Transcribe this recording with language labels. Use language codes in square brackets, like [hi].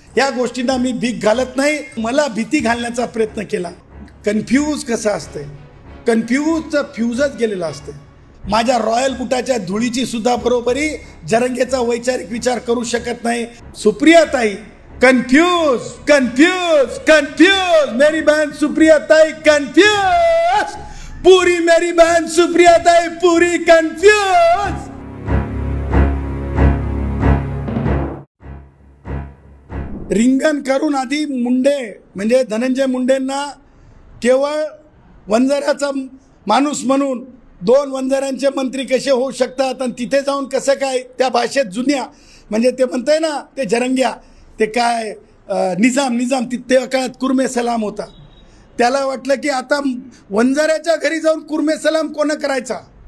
[mr] या गोष्टींना मी भीक घालत नाही, मला भीती घालण्याचा प्रयत्न केला। कन्फ्यूज कसं असतंय, कन्फ्यूजचं फ्यूजच गेलेलं असतं। माझ्या रॉयल बुटाच्या धुळीची सुद्धा बरोबरी जरंगेचा वैचारिक विचार करू शकत नाही। [hi] सुप्रियाताई कन्फ्यूज कन्फ्यूज कन्फ्यूज, मेरी बहन सुप्रियाताई कन्फ्यूज, पूरी मेरी बहन सुप्रियाताई पूरी कन्फ्यूज। [mr] रिंगण करून आधी मुंडे म्हणजे धनंजय मुंडेंना केवळ वंजाऱ्याचा माणूस म्हणून 2 वंजाऱ्यांचे मंत्री कसे होऊ शकतात आणि तिथे जाऊन कसं काय त्या भाषेत जुन्या म्हणजे ते म्हणताय ना ते जरंग्या ते काय निजाम तिथे काळात कुर्मे सलाम होता, त्याला वाटलं की आता वंजाऱ्याच्या घरी जाऊन कुर्मे सलाम कोण करायचा।